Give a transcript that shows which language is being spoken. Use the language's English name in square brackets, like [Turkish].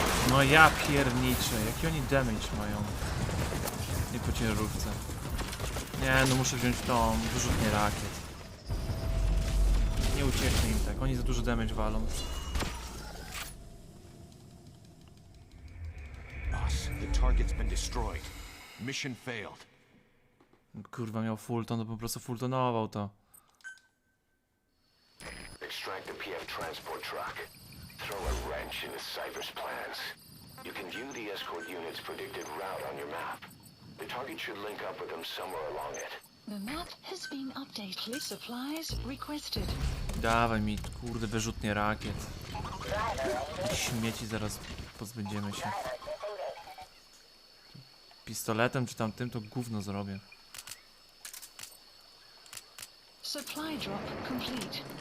[Polish] No ja pierniczę, jaki oni damage mają? Nie po ciężarówce. Nie, no muszę wziąć tą wyrzutnię rakiet. Nie ucieknie im tak, oni za dużo damage walą. [English] Boss, the target's been destroyed. Mission failed. [Polish] Kurwa, miał fullton, to po prostu fulltonował to. [English] Extract the PF transport truck. Throw a wrench into Cypher's plans. You can view the escort unit's predicted route on your map. The target should link up with them somewhere along it. The map has been updated. Supplies requested. [Polish] Dawaj mi, kurde, wyrzutnie rakiet. Śmieci zaraz pozbędziemy się. Pistoletem czy tamtym to gówno zrobię. Supply drop complete.